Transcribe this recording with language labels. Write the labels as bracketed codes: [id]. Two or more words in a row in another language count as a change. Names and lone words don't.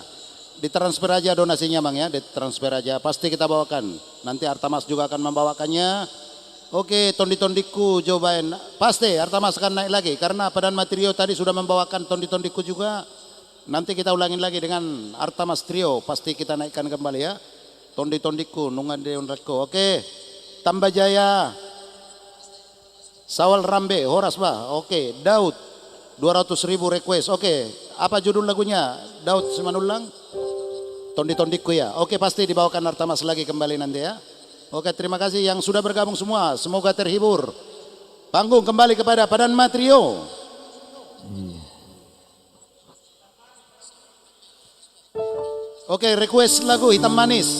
[id] Ditransfer aja donasinya Mang ya, ditransfer aja. Pasti kita bawakan. Nanti Artamas juga akan membawakannya. Oke, tondi-tondiku cobain. Pasti Artamas akan naik lagi karena Padan Matrio tadi sudah membawakan tondi-tondiku juga. Nanti kita ulangin lagi dengan Artamas Trio, pasti kita naikkan kembali ya. [bbc] Tondi-tondiku, nungan de unratku. [id] Oke. Tambah Jaya. Sawal Rambe, [bbc] Horas bah. [id] Oke. Daud. 200.000 request. Oke. Apa judul lagunya? Daud Simanulang. Tondi-tondiku ya. Oke, pasti dibawakan Artamas lagi kembali nanti ya. Oke, terima kasih yang sudah bergabung semua. Semoga terhibur. Panggung kembali kepada Padan Matrio. Oke, request lagu Hitam Manis.